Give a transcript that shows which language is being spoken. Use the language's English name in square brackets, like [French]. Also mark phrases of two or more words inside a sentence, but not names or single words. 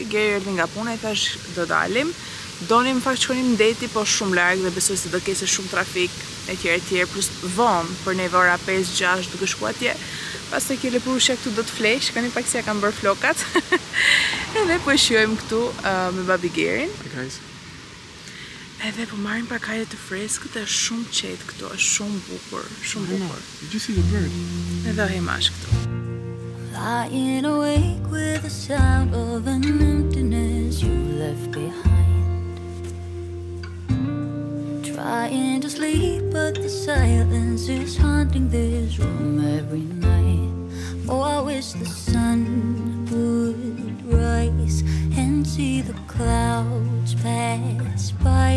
[Albanian] Geri erdhi nga puna i thash do dalim. Donim fakt shkonim ndeti, po shumë larg dhe besoj se do kese shumë trafik etj plus vonë për neve ora 5-6 duke shkuar atje. Pastaj kjo lepurushja këtu do të flesh, kanë pak si ja kanë bërë flokat. Edhe po shijojmë këtu me babi Gerin. Edhe po marrim pak ajër të freskët, është shumë qetë këtu, është shumë bukur, shumë bukur. [English] Did you see the bird? [Albanian] Edhe himash këtu. [English] Lying awake with the sound of an emptiness you left behind. Trying to sleep, but the silence is haunting this room every night. Oh, I wish the sun would rise and see the clouds pass by.